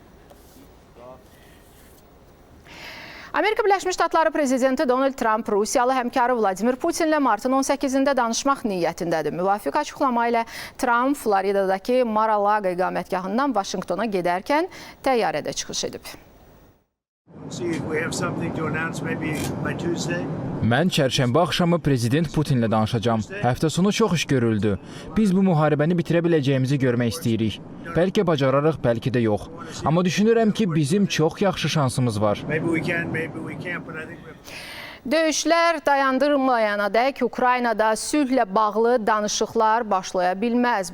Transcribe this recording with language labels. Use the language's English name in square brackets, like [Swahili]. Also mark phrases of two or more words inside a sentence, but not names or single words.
[Azerbaijani] Amerika Birləşmiş Ştatları prezidenti Donald Trump Rusiyalı həmkarı Vladimir Putinlə martın 18-də danışmaq niyyətindədir. Müvafiq açıqlama ilə Trump Floridadakı Mar-a-Lago iqamətgahından Vaşinqtona gedərkən təyyarədə çıxış edib. [English] See if we have something to announce maybe by Tuesday. [Azerbaijani] Mən çərşənbə axşamı prezident Putinlə danışacağam. Həftə sonu çox iş görüldü. Biz bu müharibəni bitirə biləcəyimizi görmək istəyirik. Bəlkə bacararıq, bəlkə də yox. Amma düşünürəm ki, bizim çox yaxşı şansımız var. Döyüşlər dayandırılmayana dək Ukraynada sülhlə bağlı danışıqlar başlaya bilməz.